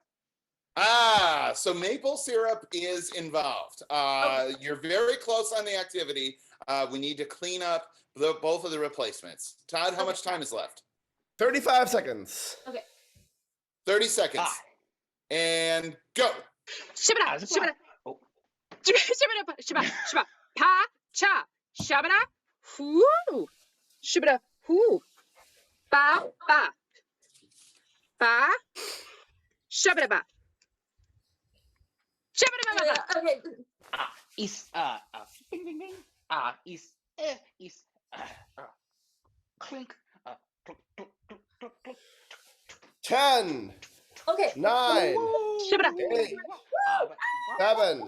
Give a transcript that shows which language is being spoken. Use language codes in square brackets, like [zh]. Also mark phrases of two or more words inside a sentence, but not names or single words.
[en] So maple syrup is involved. You're very close on the activity. We need to clean up both of the replacements. Todd, how much time is left? 35 seconds. Okay. 30 seconds. And go. Shabada, shabada, shabada, shabada, shabada, pa, cha, shabada, whoo, shabada, whoo, ba, ba, ba, shabada, ba. Okay. Is bing bing bing is clink 10. Okay. 9. 8. 7.